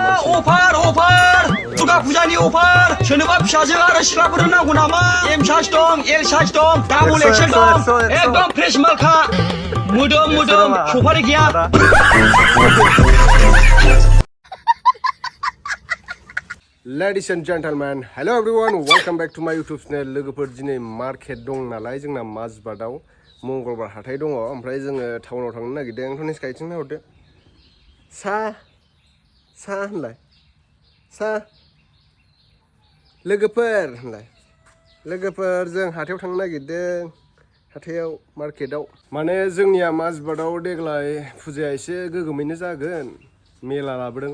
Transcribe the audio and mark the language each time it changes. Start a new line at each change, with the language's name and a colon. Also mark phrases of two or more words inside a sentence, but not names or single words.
Bodo: अफार दुर्गा फुजानि अफार सोरनोबा फिसाजो आरो सिख्लाफोर नांगौ नामा
English: M size
Bodo: दं
English: L size
Bodo: दं
English: double XL
Bodo: दं एकदम फ्रेश मालखा मोदोम सफारि गैया
English: Ladies and gentlemen, hello everyone, welcome back to my YouTube channel.
Bodo: लोगोफोर दिनै मार्केट दं नालाय जोंना माजबादाव मंगलबार हाथाय दङ ओमफ्राय जोङो टाउनाव थांनो नागिरदों आंथ' स्काइथिं नाहरदो सा होनलाय सा लोगोफोर होनलाय लोगोफोर जों हाथायाव थांनो नागिरदों हाथायाव मार्केटाव माने जोंनिया माजबादाव देग्लाय फुजाया एसे गोगोमैनो जागोन मेला लाबोदों